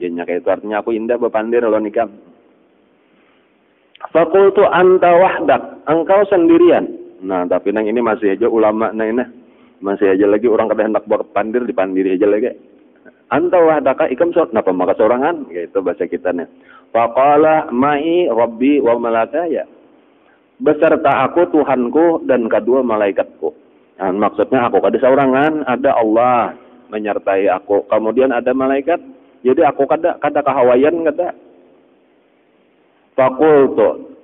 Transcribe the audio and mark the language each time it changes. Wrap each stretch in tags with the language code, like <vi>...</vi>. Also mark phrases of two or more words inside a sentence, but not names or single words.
<bjn>Jadinya kayak itu artinya aku indah bapandir lawan ikam.</bjn> <ar>فقلت أنت وحدك,</ar> <bjn>engkau sendirian. Nah, tapi nang ini masih aja ulama nah ini. Masih aja lagi orang kada hendak bapandir dipandiri aja lagi.</bjn> <ar>أنت وحدك</ar> <bjn>ikam napa maka saurangan?</bjn> <id>Gitu bahasa kita nih.</id> <ar>فقال معي ربي وملكاي.</ar> <id>Beserta aku Tuhanku dan kedua malaikatku.</id> <bjn>Nah, maksudnya aku kada saurangan, ada Allah menyertai aku.</bjn> <id>Kemudian ada malaikat.</id> <bjn>Jadi aku kada kahawayan kada.</bjn> <ar>Fakultu.</ar>